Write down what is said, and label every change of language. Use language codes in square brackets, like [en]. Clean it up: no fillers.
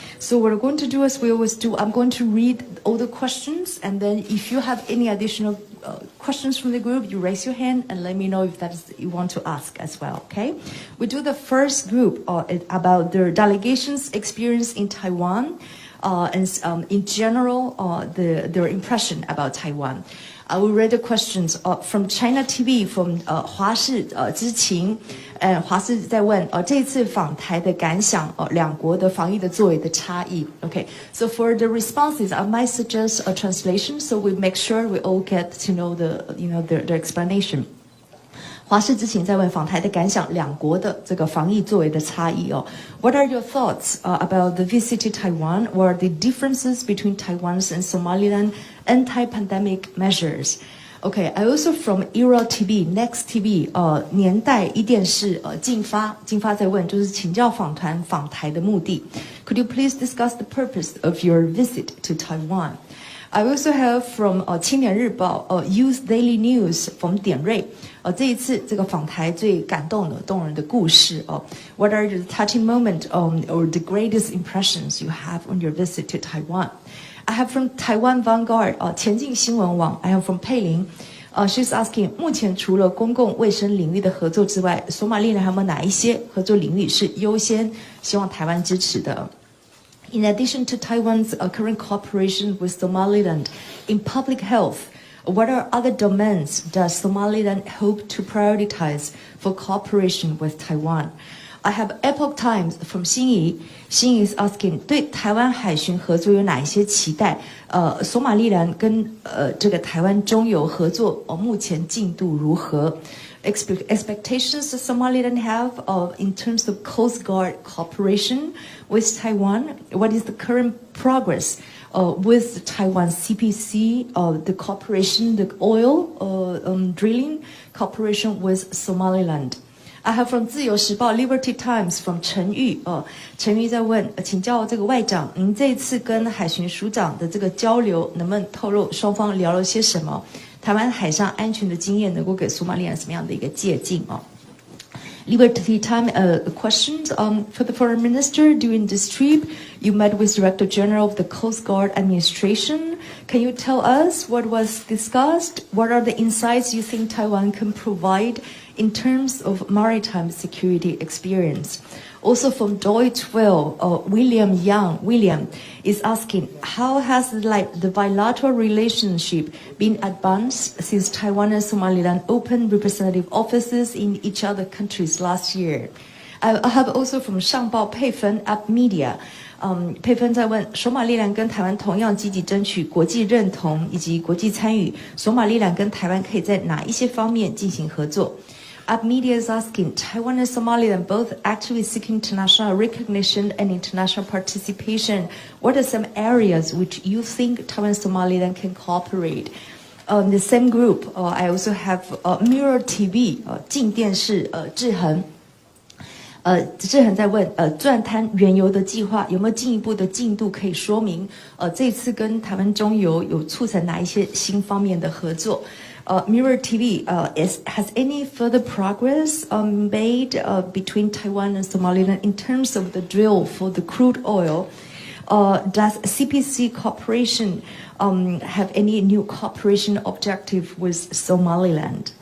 [en] So what we're going to do, as we always do, I'm going to read all the questions, and then if you have any additional questions from the group, you raise your hand and let me know if that's you want to ask as well, okay? We do the first group about their delegation's experience in Taiwan, and in general, their impression about Taiwan. I will read the questions from China TV, from [zh] 华视知情，华视在问这一次访台的感想，两国的防疫的作为的差异。 [en] Okay, so for the responses, I might suggest a translation, so we make sure we all get to know their explanation. [zh] 华视知情在问访台的感想，两国的这个防疫作为的差异哦。 [en] What are your thoughts about the visit to Taiwan? What are the differences between Taiwan's and Somaliland anti-pandemic measures? Okay, I also from Era TV, Next TV, [zh] 年代一电视进发在问，就是请教访团访台的目的。 [en] Could you please discuss the purpose of your visit to Taiwan? I also have from 青年日报Youth Daily News from 点瑞 [zh] 这一次这个访台最感动的动人的故事 [en] What are the touching moment or the greatest impressions you have on your visit to Taiwan? I have from Taiwan Vanguard 前进新闻网 I have from 佩玲she's asking [zh] 目前除了公共卫生领域的合作之外，索马利兰还有没有哪一些合作领域是优先希望台湾支持的？ [en] In addition to Taiwan's current cooperation with Somaliland in public health, what are other domains does Somaliland hope to prioritize for cooperation with Taiwan? I have Epoch Times from 心怡 is asking [zh] 对台湾海巡合作有哪一些期待？索马利兰跟这个台湾中油合作目前进度如何？ [en] Expectations that Somaliland have in terms of Coast Guard cooperation with Taiwan? What is the current progress with Taiwan CPC, the cooperation, the oil drilling cooperation with Somaliland? I have from [zh] 自由时报 Liberty Times from 陈玉陈玉在问请教这个外长，您这一次跟海巡署长的这个交流，能不能透露双方聊了些什么？台湾海上安全的经验能够给索马利兰什么样的一个借鉴 [en] Liberty Time questions for the foreign minister during this trip. You met with Director General of the Coast Guard Administration. Can you tell us what was discussed? What are the insights you think Taiwan can provide in terms of maritime security experience? Also from Deutsche Welle, William is asking, how has the bilateral relationship been advanced since Taiwan and Somaliland opened representative offices in each other countries last year? I have also from 上报佩芬 Up Media. [zh] 佩芬在问，索马利兰跟台湾同样积极争取国际认同以及国际参与，索马利兰跟台湾可以在哪一些方面进行合作？ [en] Up Media is asking, Taiwan and Somaliland both actively seeking international recognition and international participation. What are some areas which you think Taiwan and Somaliland can cooperate? The same group, I also have Mirror TV, 镜电视志恒。 [zh] 志恒在问，钻滩原油的计划有没有进一步的进度可以说明？这次跟台湾中油有促成哪一些新方面的合作？ [en] Mirror TV has any further progress made between Taiwan and Somaliland in terms of the drill for the crude oil? Does CPC cooperation have any new cooperation objective with Somaliland?